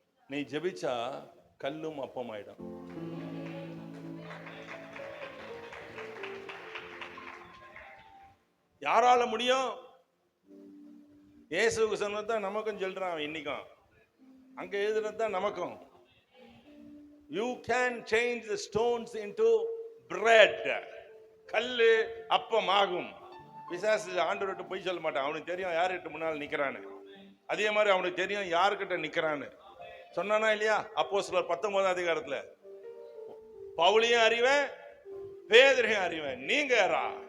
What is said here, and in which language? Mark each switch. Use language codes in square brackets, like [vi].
[ta] நீ ஜெபிச்சா கல்லும் அப்பமாயிடும். யாரால முடியும்? இயேசுவுக்கு சொன்னதான் நமக்கும் சொல்றான். இன்னைக்கும் அங்க எழுதுனதான் நமக்கும். [en] You can change the stones into bread. [ta] கல்லு அப்பமாகும். பிசாசு ஆண்டவர்கிட்ட போய் சொல்ல மாட்டான். அவனுக்கு தெரியும் யார்கிட்ட முன்னால் நிக்கிறான்னு. அதே மாதிரி அவனுக்கு தெரியும் யாருக்கிட்ட நிக்கிறான்னு. சொன்னானா இல்லையா? அப்போஸ்தலர் 19 அதிகாரத்துல பவுலையும் அறிவேன், பேதுரையும் அறிவேன், நீங்க யாரா?